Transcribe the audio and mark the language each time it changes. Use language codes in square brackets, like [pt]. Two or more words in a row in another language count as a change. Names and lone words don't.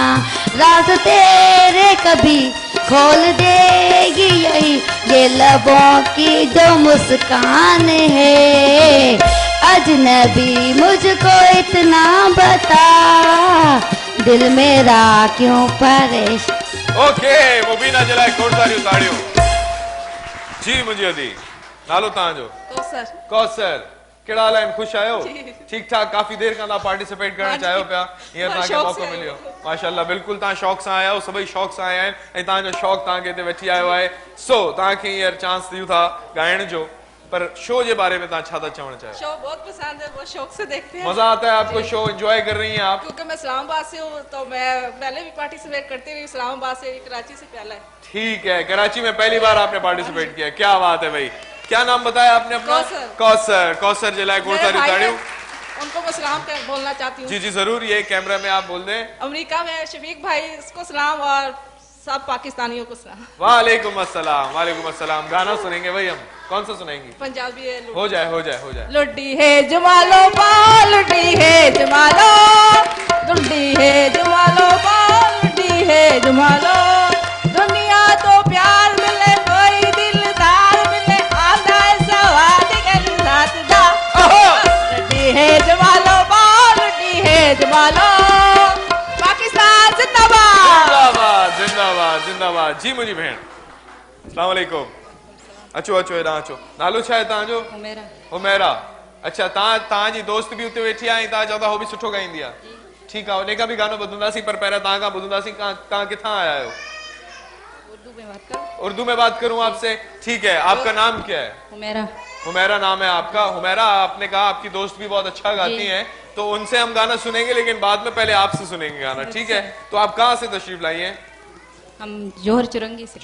[ur] راز تیرے کبھی کھول دے گی یہی یہ لبوں کی جو مسکان ہے. اجنبی مجھ کو اتنا بتا، دل میرا کیوں پریشان. [sd] ओके मुबीना जे लाइ खोड़सारियूं ताड़ियूं जी। मुंहिंजी अदी नालो तव्हांजो? कौसर। कहिड़ा हाल आहिनि? ख़ुशि आहियो? ठीकु ठाक। काफ़ी देर खां तव्हां पार्टिसिपेट करणु चाहियो पिया, हींअर तव्हांखे मौक़ो मिलियो। माशाअल्लाह बिल्कुलु तव्हां शौक़ सां आया आहियो, सभई शौक़ सां आया आहिनि ऐं तव्हांजो शौक़ु तव्हांखे हिते वठी आयो आहे। सो तव्हांखे हींअर चांस ॾियूं था ॻाइण जो, पर शो [ur] کے بارے میں [sd] छा था चवण चाहियो? [ur] شو بہت پسند ہے، بہت شوق سے دیکھتے ہیں. مزہ آتا ہے آپ کو؟ شو انجوائے کر رہی ہیں آپ? کیونکہ میں اسلام آباد سے ہوں، تو میں پہلے بھی پارٹیسیپیٹ کرتی رہی اسلام آباد سے، کراچی سے پہلے. ٹھیک ہے، کراچی میں پہلی بار آپ نے پارٹیسیپیٹ کیا، کیا بات ہے بھائی. کیا نام بتایا آپ نے اپنا? कौसर। کوثر ضلع گوڑساری تاڑیوں۔ ان کو میں سلام بولنا چاہتی ہوں. جی جی ضرور، یہ کیمرا میں آپ بول دیں۔ امریکا میں شفیق بھائی، اس کو سلام، اور سب پاکستانیوں کو سنا. [ar] وعليكم السلام، وعليكم السلام. [ur] گانا سنیں گے بھائی ہم، کون سا سنیں گے? پنجابی ہے. ہو جائے ہو جائے ہو جائے. [pa] لڈی ہے جمالو با، لڈی ہے جمالو، لڈی ہے جمالو با، لڈی ہے جمالو. دنیا تو پیار ملے، کوئی دلدار ملے، ادھا سواد کے ساتھ دا. لڈی ہے جمالو با، لڈی ہے جمالو. [ur] پاکستان زندہ باد. زندہ باد زندہ باد زندہ باد. [sd] जी मुझी भेण, [ar] السلام عليكم. [sd] अचो अचो हेॾां अचो। नालो छा आहे तव्हांजो? हुमैरा। हुमैरा। अच्छा, तव्हांजी दोस्त बि उते वेठी आहे ऐं तव्हां चओ था हो बि सुठो ॻाईंदी आहे। ठीकु आहे, उन खां बि गानो ॿुधंदासीं, पर पहिरियों तव्हां खां ॿुधंदासीं तव्हां किथां आया आहियो? [ur] اردو میں بات کرو. اردو میں بات کروں آپ سے؟ ٹھیک ہے، آپ کا نام کیا ہے? हुमैरा। حمیرا نام ہے آپ کا. حمیرا، آپ نے کہا آپ کی دوست بھی بہت اچھا گاتی ہیں، تو ان سے ہم گانا سنیں گے، لیکن بعد میں پہلے آپ سے سنیں گے گانا، ٹھیک ہے? تو آپ کہاں سے تشریف لائی ہیں? ہم جوہر چورنگی سے.